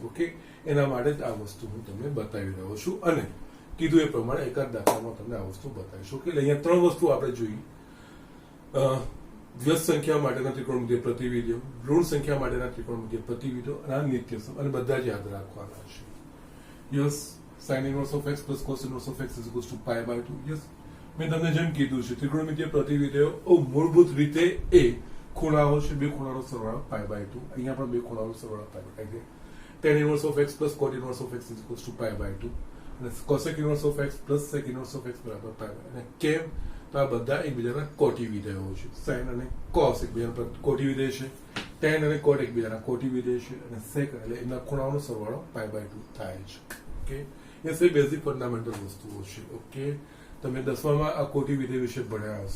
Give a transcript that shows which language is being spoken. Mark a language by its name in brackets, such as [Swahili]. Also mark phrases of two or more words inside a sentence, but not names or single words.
[Gujarati] ઓકે, એના માટે જ આ વસ્તુ હું તમને બતાવી રહ્યો છું અને કીધું એ પ્રમાણે એકાદ દાખલામાં તમને આ વસ્તુ બતાવીશું. કે અહીંયા 3 વસ્તુ આપણે જોઈ: વ્યસ્ત સંખ્યા માટેના ત્રિકોણમિતિય પ્રતિવિધિઓ, ઋણ સંખ્યા માટેના ત્રિકોણમિતિય પ્રતિવિધિઓ અને આ નિત્યસમ, અને બધા જ યાદ રાખવાના છે. યસ, [English] sin inverse of x plus cos inverse of x is equals to pi by 2. [Gujarati] યસ, મેં તમને જેમ કીધું છે ત્રિકોણમિતિય પ્રતિવિધિઓ મૂળભૂત રીતે એ ખૂણાઓ છે, બે ખૂણાનો સરવાળો [English] pi by 2. [Gujarati] અહીંયા પણ બે ખૂણાનો સરવાળો [English] pi by 2. tan inverse of x plus cot inverse of x is equals to pi by 2 અને cosec inverse of x plus sec inverse of x બરાબર pi by. [Gujarati] અને કેમ તો આ બધા એકબીજાના કોટી વિધેયો છે. sin અને cos એકબીજાના કોટી વિધેય છે, tan અને cot એકબીજાના કોટી વિધેય છે, અને sec એટલે એમના ખૂણાઓનો સરવાળો [English] pi by 2 [Gujarati] થાય છે. ઓકે, એ છે [English] basic fundamental [Gujarati] વસ્તુઓ છે. ઓકે, તમે 10માં આ કોટી વિધેય વિશે ભણ્યા હશો.